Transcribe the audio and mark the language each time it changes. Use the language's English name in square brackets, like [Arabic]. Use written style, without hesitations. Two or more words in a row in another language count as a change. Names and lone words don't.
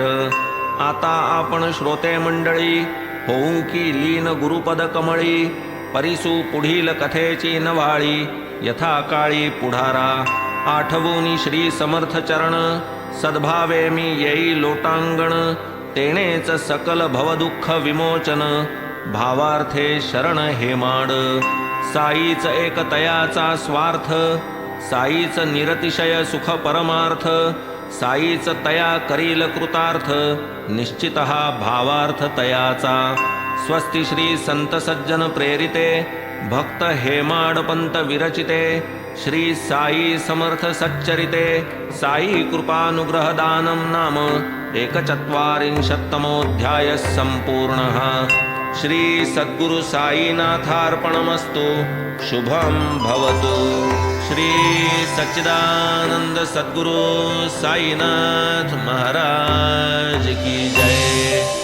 [Marathi] आता आपण श्रोते मंडळी, होऊ की लीन गुरुपद कमळी, परिसू पुढील कथेची नवाळी, यथा काळी पुढारा. आठवूनी श्री समर्थ चरण, सद्भावे मी येई लोटांगण, तेणेच सकल भवदुःख विमोचन, भावार्थे शरण हेमाड. साईच एक तयाचा स्वार्थ, साईच निरतिशय सुख परमार्थ, साईच तया करील कृतार्थ, निश्चितः भावार्थ तयाचा. स्वस्ति श्री संत सज्जन प्रेरिते, भक्त हेमाडपंत विरचिते, श्री साई समर्थ सच्चरिते, [Sanskrit] साई कृपानुग्रहदानं नाम एकचत्वारिंशत्तमोऽध्यायः सम्पूर्णः. श्री सद्गुरु साईनाथार्पणमस्तु. शुभं भवतु. [Hindi] श्री सच्चिदानंद सद्गुरु साईनाथ महाराज की जय.